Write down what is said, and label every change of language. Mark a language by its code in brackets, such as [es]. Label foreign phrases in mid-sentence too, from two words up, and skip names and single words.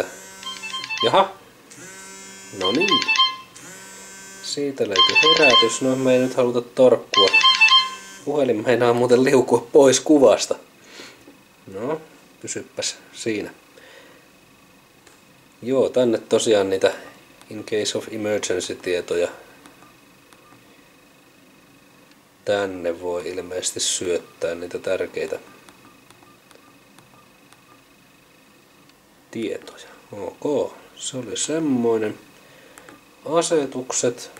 [fi] Jaha. No niin. Siitä löytyy herätys. No me ei nyt haluta torkkua. Puhelin meinaa muuten liukua pois kuvasta. No, pysyppäs siinä. Joo, tänne tosiaan niitä [en] in case of emergency [fi] tietoja. Tänne voi ilmeisesti syöttää niitä tärkeitä tietoja. Ok, se oli semmoinen. Asetukset.